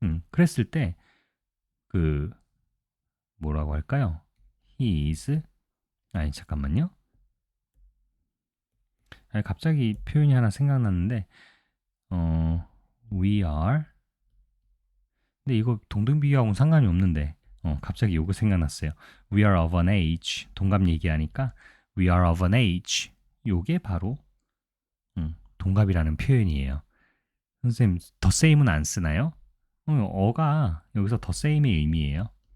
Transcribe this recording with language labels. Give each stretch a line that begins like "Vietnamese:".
Korean: 그랬을 때 그 뭐라고 할까요? He is 아니 잠깐만요. 아니, 갑자기 표현이 하나 생각났는데 we are 근데 이거 동등비교하고는 상관이 없는데 갑자기 요거 생각났어요.
English: We are of an age
Korean: 동갑 얘기하니까
English: we are of an age
Korean: 요게 바로 동갑이라는 표현이에요. 선생님 the same은 안 쓰나요? 어가 여기서 the same의 의미예요.